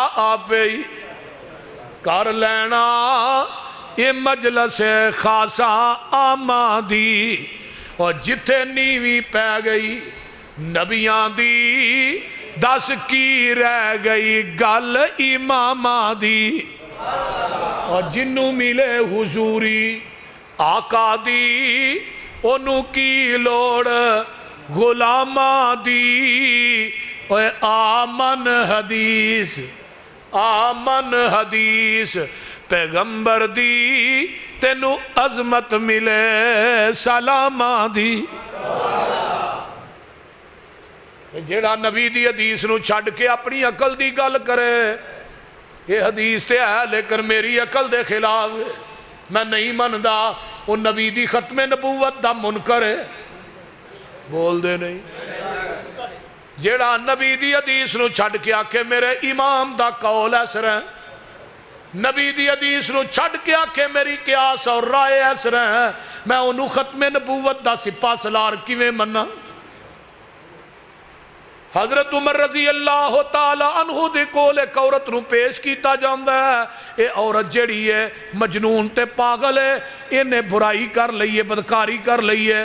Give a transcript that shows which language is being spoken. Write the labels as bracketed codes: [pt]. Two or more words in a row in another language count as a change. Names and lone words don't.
[pa] آپے ہی کر لینا، یہ مجلس خاصا آمادی، اور جتھے نیوی پہ گئی نبیاں دی، دس کی رہ گئی گل اماماں دی، اور جنوں ملے حضوری آقا دی، انہوں کی لوڑ غلاماں دی۔ اے آمن حدیث، آمن حدیث پیغمبر دی، تینو عظمت ملے سلاماں دی۔ جیڑا نبی دی حدیث نو چھڑ کے اپنی عقل دی گل کرے، یہ حدیث تے ہے لیکن میری عقل دے خلاف ہے، میں نہیں مندہ، وہ نبی دی ختم نبوت دا منکر ہے، بول دے نہیں۔ جیڑا نبی دی حدیث نو چھڑ کے آکے میرے امام دا قول ایسر ہے، نبی دی حدیث نو چھڑ کے آکے میری قیاس اور رائے ایسر ہے، میں انہوں ختم نبوت دا سپا سلار کیویں منا۔ حضرت عمر رضی اللہ تعالی عنہ دے کول ایک عورت نو پیش کیتا جاندہ ہے، اے عورت جڑی ہے مجنون تے پاگل ہے، انہیں برائی کر لئیے، بدکاری کر لئیے۔